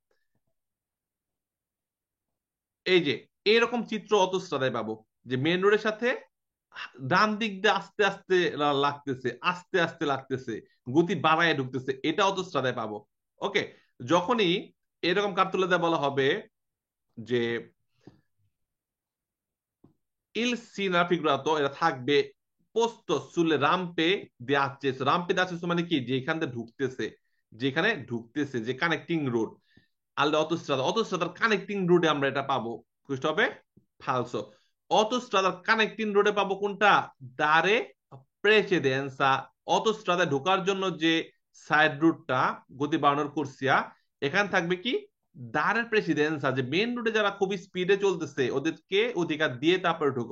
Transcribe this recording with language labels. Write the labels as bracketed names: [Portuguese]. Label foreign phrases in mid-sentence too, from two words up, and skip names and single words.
[Bangla] এই যে এইরকম চিত্র অতস্ত্রাদায় পাবো, যে মেন রোডের সাথে ডান দিক দিয়ে আস্তে আস্তে লাগতেছে, আস্তে আস্তে লাগতেছে, গতি বাড়ায় ঢুকতেছে, এটা অতস্ত্রাদায় পাবো। ওকে, যখনই এরকম কার্তুলে বলা হবে যে [Italian] il significato [Bangla] এটা থাকবে [Italian] posto sulle rampe di accesso, [Bangla] রাম্পে দিয়ে accesso মানে কি, যেখানে ঢুকতেছে, যেখানে ঢুকতেছে, যে কানেক্টিং রোড। [Italian] alle autostrade, [Bangla] অটোস্ট্রাদার কানেক্টিং রোডে আমরা এটা পাবো, বুঝতে হবে ফালসো। অটোস্ট্রাদার কানেক্টিং রোডে পাবো কোনটা, [Italian] dare precedenza. [Bangla] অটোস্ট্রাদায় ঢোকার জন্য যে সাইড রুটটা গতি বাড়ানোর করছিয়া, এখানে থাকবে কি, [Italian] dare precedenza, [Bangla] যে মেন রুটে যারা খুব স্পিডে চলতেছে ওদেরকে অধিকার দিয়ে তারপরে ঢুকো।